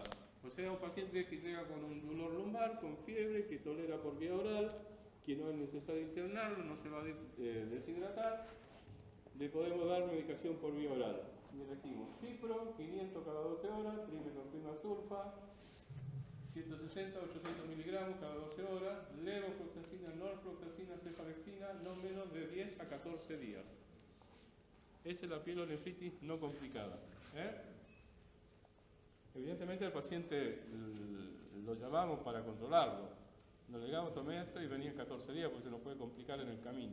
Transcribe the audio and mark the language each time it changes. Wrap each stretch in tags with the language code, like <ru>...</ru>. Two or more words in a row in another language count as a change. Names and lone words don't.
<es>O sea, un paciente que llega con un dolor lumbar, con fiebre, que tolera por vía oral, que no es necesario internarlo, no se va a deshidratar, le podemos dar medicación por vía oral. Y elegimos Cipro, 500 cada 12 horas, trimethorpina sulfa, 160, 800 miligramos cada 12 horas, levofloxacina, norfloxacina, cefalexina, no menos de 10 a 14 días. Esa es la pielonefritis no complicada. Evidentemente al paciente lo llamamos para controlarlo. Nos le digamos, tome esto y venía en 14 días porque se nos puede complicar en el camino.</es>